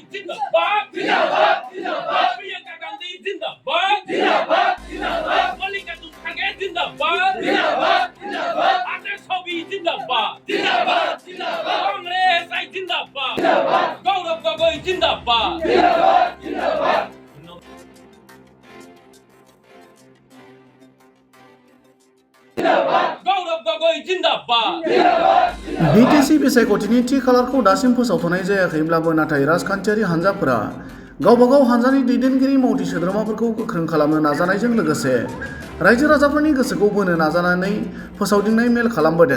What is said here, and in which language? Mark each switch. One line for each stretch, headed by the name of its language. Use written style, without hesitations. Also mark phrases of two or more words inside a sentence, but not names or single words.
Hindi: जिंदाबाद प्रियंका गांधी जिंदाबाद मल्लिकार्जुन खड़गे जिंदाबाद आदर्श छवि जिंदाबाद कांग्रेस आई जिंदाबाद गौरव गोगोई जिंदाबाद गौरव गोगोई जिंदाबाद
Bodo: बीटीसी बिसायख'थिनि थि खालारखौ दासिम फोसावथ'नाय जायाखैब्लाबो नाथाय राजखान्थियारि हान्जाफोरा गावबागाव हान्जानि दैदेनगिरि मावथि सोद्रोमाफोरखौ गोख्रों खालामनो नाजानायजों लोगोसे रायजो राजाफोरनि गोसोखौ बोनो नाजानानै फोसावदिंनाय मेल खालामबोदों।